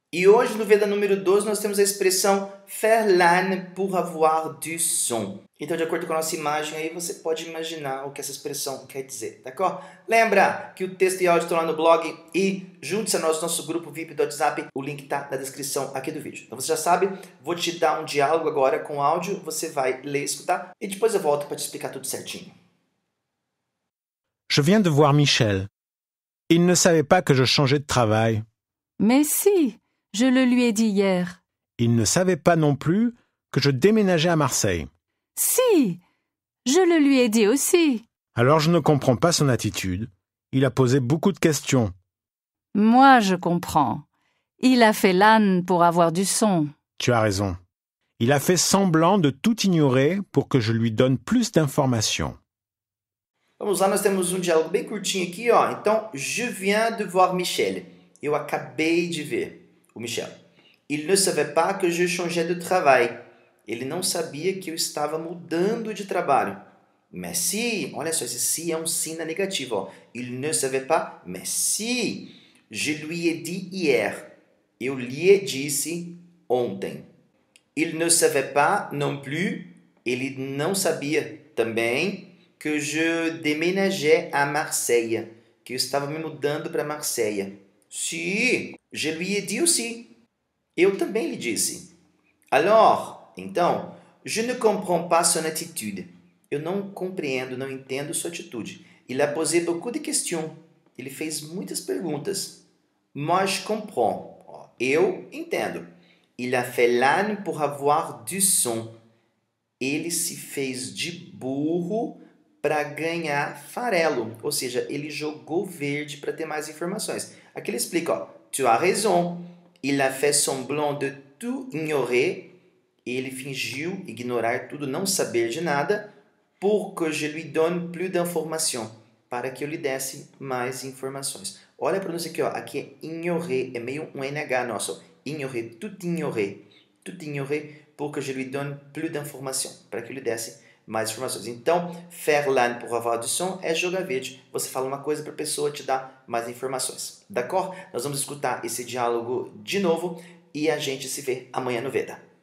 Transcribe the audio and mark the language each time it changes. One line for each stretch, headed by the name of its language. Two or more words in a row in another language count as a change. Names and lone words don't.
Portuguese: E hoje, no Veda número 12, nós temos a expressão
French: faire l'âne pour avoir du son.
Portuguese: Então, de acordo com a nossa imagem aí, você pode imaginar o que essa expressão quer dizer, d'accord? Lembra que o texto e áudio estão lá no blog e junte-se a nós, nosso grupo VIP do WhatsApp. O link está na descrição aqui do vídeo. Então, você já sabe, vou te dar um diálogo agora com áudio, você vai ler e escutar e depois eu volto para te explicar tudo certinho.
French: Je viens de voir Michel. Il ne savait pas que je changeais de travail. Mais si, je le lui ai dit hier. Il ne savait pas non plus que je déménageais à Marseille. Si, je le lui ai dit aussi. Alors je ne comprends pas son attitude. Il a posé beaucoup de questions. Moi, je comprends. Il a fait l'âne pour avoir du son. Tu as raison. Il a fait semblant de tout ignorer pour que je lui donne plus d'informations.
Portuguese: Vamos lá, nós temos um diálogo bem curtinho aqui, ó. Então,
French: je viens de voir Michel.
Portuguese: Eu acabei de ver o Michel.
French: Il ne savait pas que je changeais de travail.
Portuguese: Ele não sabia que eu estava mudando de trabalho.
French: Mais si,
Portuguese: olha só, esse si é um sim na negativa, ó.
French: Il ne savait pas, mais si. Je lui ai dit hier.
Portuguese: Eu lhe disse ontem.
French: Il ne savait pas non plus.
Portuguese: Ele não sabia também que
French: je déménageais à Marseille,
Portuguese: que eu estava me mudando para Marseille.
French: Si, je lui ai dit aussi.
Portuguese: Eu também lhe disse.
French: Alors, então, je ne comprends pas son attitude.
Portuguese: Eu não compreendo, não entendo sua atitude.
French: Il a posé beaucoup de questions.
Portuguese: Ele fez muitas perguntas.
French: Moi, je comprends.
Portuguese: Eu entendo.
French: Il a fait l'âne pour avoir du son.
Portuguese: Ele se fez de burro para ganhar farelo, ou seja, ele jogou verde para ter mais informações. Aqui ele explica, ó,
French: tu as raison, il a fait semblant de tout ignorer,
Portuguese: ele fingiu ignorar tudo, não saber de nada,
French: pour que je lui donne plus d'informations,
Portuguese: para que eu lhe desse mais informações. Olha a pronúncia aqui, ó, aqui é ignorer, é meio um NH nosso,
French: ignorer, tout ignorer, pour que je lui donne plus d'informations,
Portuguese: para que eu lhe desse mais informações. Então,
French: faire l'âne pour avoir du son
Portuguese: é jogar verde. Você fala uma coisa para a pessoa te dar mais informações. D'accord? Nós vamos escutar esse diálogo de novo e a gente se vê amanhã no Veda.